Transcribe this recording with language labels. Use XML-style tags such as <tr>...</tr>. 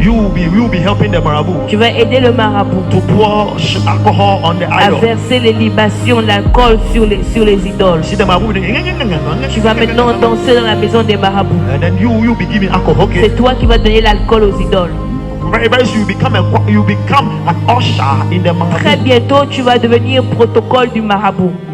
<en>You will be helping the Marabout</en> <fr>Tu vas aider le marabout</fr> <en>to pour alcohol on the</en> <fr>à</fr> <en>idol.</en> <fr>verser les libations, l'alcool sur les idoles.</fr> <en>See the Marabout.</en> <fr>Tu vas maintenant danser dans la maison des marabouts.</fr> <en>And then you will be giving alcohol. Okay.</en> <fr>C'est toi qui vas donner l'alcool aux idoles.</fr> <en>Very, very soon you become an usher in the</en> <fr>Très</fr> <en>Marabout.</en> <fr>bientôt, tu vas devenir protocole du marabout.</fr>